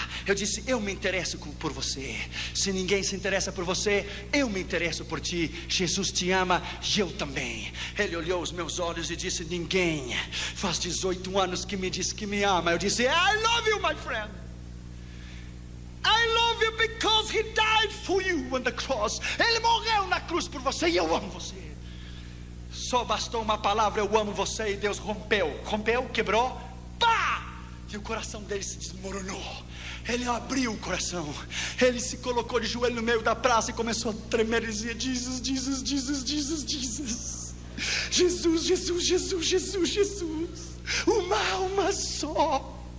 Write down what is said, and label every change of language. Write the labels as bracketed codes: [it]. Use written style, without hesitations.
[pt] Eu disse: eu me interesso por você. Se ninguém se interessa por você, eu me interesso por ti. Jesus te ama e eu também. Ele olhou os meus olhos e disse: ninguém faz 18 anos que me diz que me ama. Eu disse: [en] I love you, my friend. I love you because he died for you on the cross. [pt] Ele morreu na cruz por você e eu amo você. Só bastou uma palavra: eu amo você, e Deus rompeu, quebrou, pá! E o coração dele se desmoronou. Ele abriu o coração, ele se colocou de joelho no meio da praça e começou a tremer e dizia: Jesus, Jesus, Jesus, Jesus, Jesus, Jesus, Jesus, Jesus, Jesus, Jesus, uma alma só.